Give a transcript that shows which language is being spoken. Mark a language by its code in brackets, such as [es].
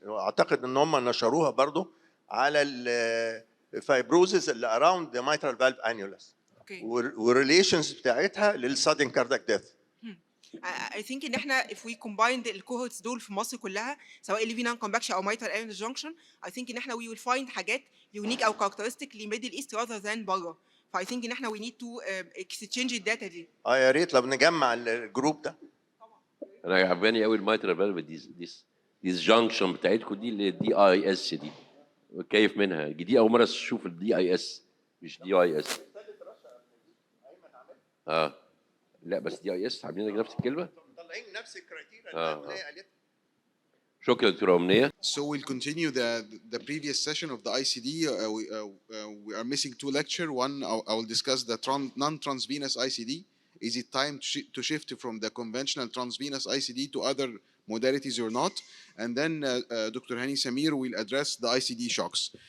[ar] اعتقد ان هم نشروها برضو على fibrosis اللي [en] around the mitral valve annulus [ar] والريليشنز بتاعتها للsudden cardiac death. I think ان احنا if we combine الكوهورتس دول في مصر كلها سواء اللي في نون كومباكشن او mitral annulus junction، I think ان احنا [en] we will find [ar] حاجات unique او characteristic لميدل ايست rather than بره. ف I think ان احنا [en] we need to exchange [ar] الداتا دي. يا ريت لو نجمع الجروب ده. انا عجباني قوي الميترال فالف ديز جانكشن بتاعتكم دي اللي دي اي اس دي كيف منها دي اول مره اشوف الدي اي اس مش دي اي اس. لا بس دي اي اس عاملين نفس الكلمه مطلعين نفس الكرايتيريا اللي قالت. شكرا دكتوره امنيه. [en] So we'll continue the previous session of the ICD. We are missing two lecture. One I will discuss the non-transvenous ICD. Is it time to shift from the conventional transvenous ICD to other modalities or not? And then Dr. Hani Samir will address the ICD shocks.